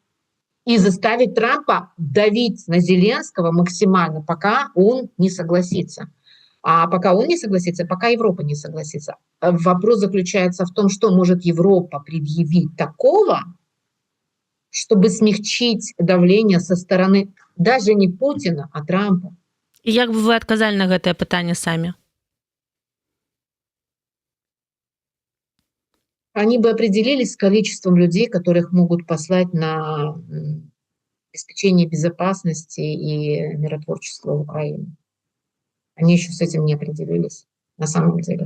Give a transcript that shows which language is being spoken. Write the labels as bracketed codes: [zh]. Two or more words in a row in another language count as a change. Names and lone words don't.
[ru] И заставить Трампа давить на Зеленского максимально, пока он не согласится. А пока он не согласится, пока Европа не согласится. Вопрос заключается в том, что может Европа предъявить такого, чтобы смягчить давление со стороны даже не Путина, а Трампа. [be] І як бы вы адказалі на гэтае пытанне самі? [ru] Они бы определились с количеством людей, которых могут послать на обеспечение безопасности и миротворчества в Украине. Они еще с этим не определились, на самом деле.